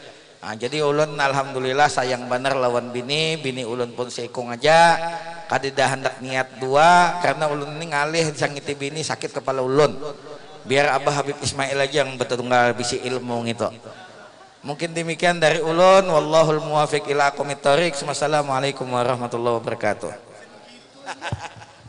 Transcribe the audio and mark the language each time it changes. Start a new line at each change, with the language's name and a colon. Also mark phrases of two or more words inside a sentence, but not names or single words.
Banjar: Nah, jadi ulun alhamdulillah sayang bener lawan bini ulun pun seikung aja, kadida hendak niat dua karena ulun ini ngalih disangiti bini sakit kepala ulun. Biar Abah Habib Ismail aja yang betul-betul bisi ilmu gitu. Mungkin demikian dari ulun,
Arabic: والله الموفق إلى أقوم الطريق. والسلام عليكم ورحمة الله وبركاته.